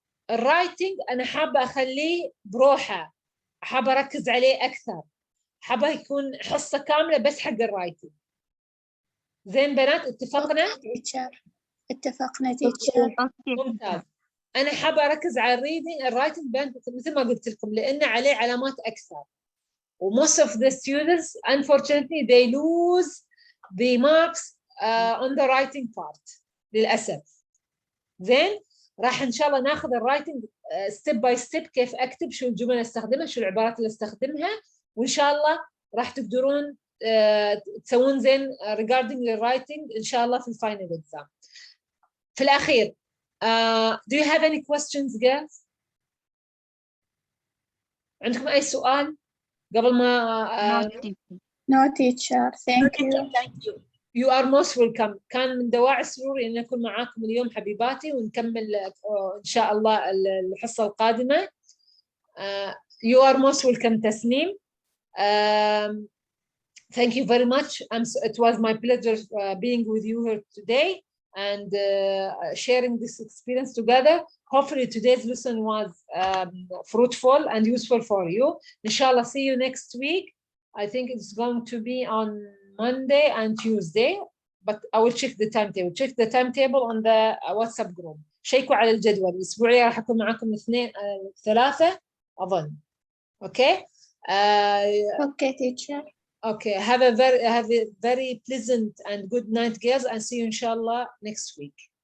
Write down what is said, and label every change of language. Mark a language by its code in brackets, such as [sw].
[ar] الرايتنج أنا حابة أخليه بروحه. حابة أركز عليه أكثر. حابة يكون حصة كاملة بس حق الرايتنج. زين بنات اتفقنا؟ اتفقنا تيتشر. ممتاز. أنا حابة أركز على الرايتنج بنات مثل ما قلت لكم لأن عليه علامات أكثر. [en] most of the students unfortunately they lose the marks on the writing part [ar] للأسف. زين راح إن شاء الله ناخذ الرايتنج [en] step by step [ar] كيف أكتب شو الجمل اللي أستخدمها شو العبارات اللي أستخدمها وإن شاء الله راح تقدرون تسوون زين regarding الرايتنج إن شاء الله في الفاينل exam. في الأخير [en] do you have any questions girls؟ [ar] عندكم أي سؤال قبل ما [en] No teacher, thank you. You are most welcome. [ar] كان من دواعي سروري أن أكون معاكم اليوم حبيباتي، ونكمل إن شاء الله الحصة القادمة. [en] You are most welcome Tasneem. Thank you very much. It was my pleasure being with you here today and sharing this experience together. Hopefully today's lesson was fruitful and useful for you. Inshallah, see you next week. I think it's going to be on Monday and Tuesday, but I will check the timetable. Check the timetable on the WhatsApp group. [ar] شيكوا على الجدول. الأسبوعية راح أكون معكم 2 3 أظن. [en] Okay. Okay, teacher. Okay. Have a very pleasant and good night, girls, and see you inshallah next week.